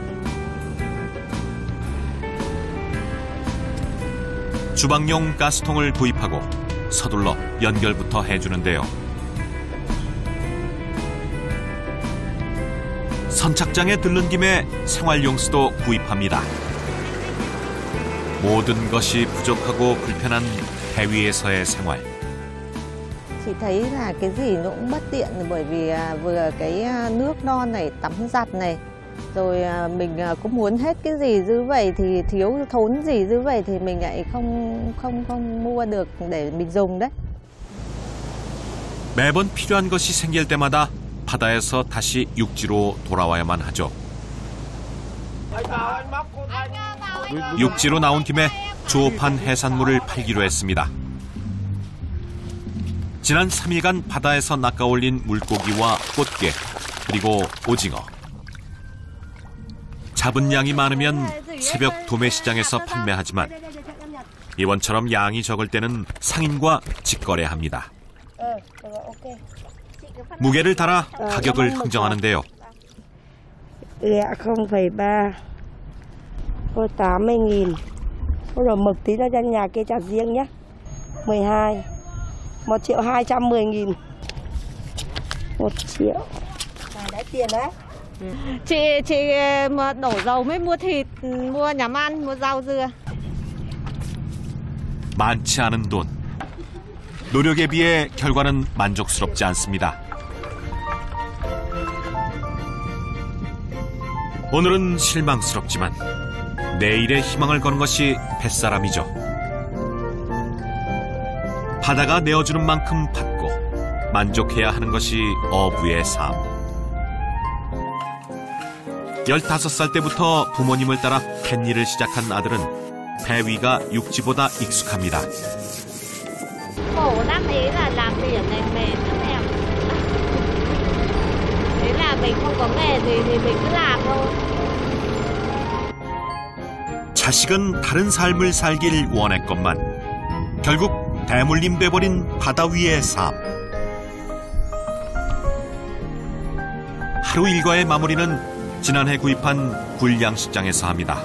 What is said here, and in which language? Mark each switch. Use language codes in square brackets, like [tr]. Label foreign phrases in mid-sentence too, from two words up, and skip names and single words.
[ko] 주방용 가스통을 구입하고 서둘러 연결부터 해주는데요. 선착장에 들른 김에 생활용수도 구입합니다. 모든 것이 부족하고 불편한 배 위에서의 생활. [vi] Chị thấy là cái gì nó cũng bất tiện bởi vì vừa cái nước non này, tắm giặt này, rồi mình cũng muốn hết cái gì dư vậy thì thiếu thốn gì dư vậy thì mình lại không mua được để mình dùng đấy. [ko] 매번 필요한 것이 생길 때마다 바다에서 다시 육지로 돌아와야만 하죠. 육지로 나온 김에 조업한 해산물을 팔기로 했습니다. 지난 3일간 바다에서 낚아올린 물고기와 꽃게, 그리고 오징어. 잡은 양이 많으면 새벽 도매시장에서 판매하지만 이번처럼 양이 적을 때는 상인과 직거래합니다. 무게를 달아 가격을 흥정하는데요. [vi] 0,3 Thôi 80.000. Rồi mực tí ra cho nhà kia trả riêng nhé. 12. 1.210.000. 1 triệu. Đấy tiền đấy. Chị mà đổ dầu mới mua thịt, mua nhắm ăn, mua rau dưa. [ko] 많지 않은 돈. 노력에 비해 결과는 만족스럽지 않습니다. 오늘은 실망스럽지만 내일의 희망을 거는 것이 뱃사람이죠. 바다가 내어주는 만큼 받고 만족해야 하는 것이 어부의 삶. 15살 때부터 부모님을 따라 갯일을 시작한 아들은 배 위가 육지보다 익숙합니다. [vi] Khổ lắm, ý là làm biển này mệt lắm em. Thế là mình không có nghề gì thì mình cứ làm thôi. [ko] 자식은 다른 삶을 살길 원했건만 결국 대물림 돼버린 바다 위의 삶. 하루 일과의 마무리는 지난해 구입한 굴양식장에서 합니다.